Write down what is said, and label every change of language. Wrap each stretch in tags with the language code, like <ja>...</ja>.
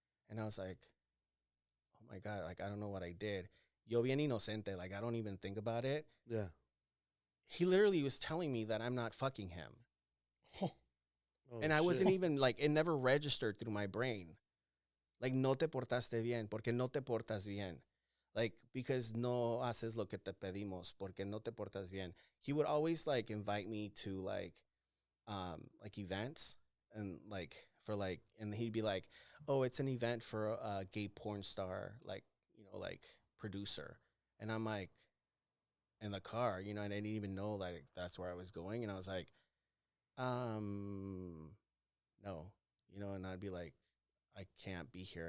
<en>And I was like, oh my God, like I don't know what I did.</en> <es>Yo bien inocente,</es> <en>like I don't even think about it. Yeah. He literally was telling me that I'm not fucking him. Oh, and I wasn't even like, it never registered through my brain.</en> <es>Like, no te portaste bien, porque no te portas bien.</es> <en>Like, because</en> <es>no haces lo que te pedimos, porque no te portas bien.</es> <en>He would always like invite me to like events and like for like, and he'd be like, oh, it's an event for a gay porn star, like, you know, like producer. And I'm like, in the car, you know, and I didn't even know like that's where I was going. And I was like, no, you know, and I'd be like, I can't be here.</en>